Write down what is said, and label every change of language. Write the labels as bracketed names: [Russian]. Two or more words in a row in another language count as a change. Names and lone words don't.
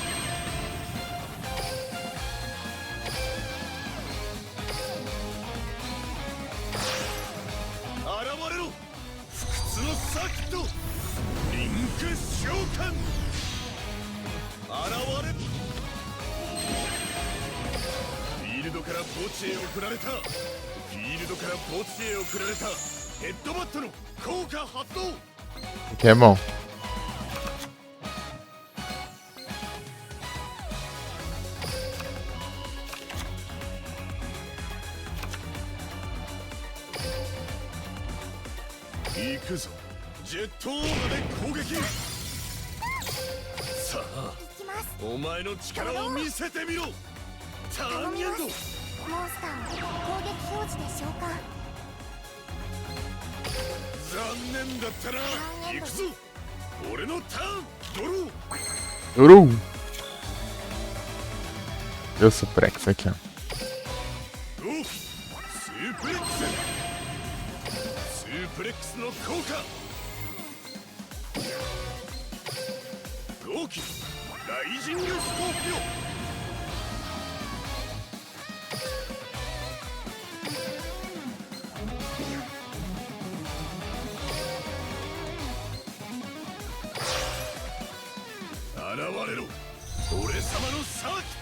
[Japanese] 現れろ不屈のサーキット。リンク召喚。現れ。フィールドから墓地へ送られた。フィールドから墓地へ送られたヘッドバットの効果発動。 [Portuguese] Que é bom. [Japanese] 行くぞジェットオーガで攻撃。さあ行きますお前の力を見せてみろ。ターンエンド。モンスターを攻撃表示で召喚残念だったな。行くぞ俺のターンドロー。 [Portuguese] Uru! Deu suplex aqui, ó. [Japanese] ゴースープレックス。スープレックスの効果。ゴーキライジングスコーピオ。現れろ俺様のサーキット。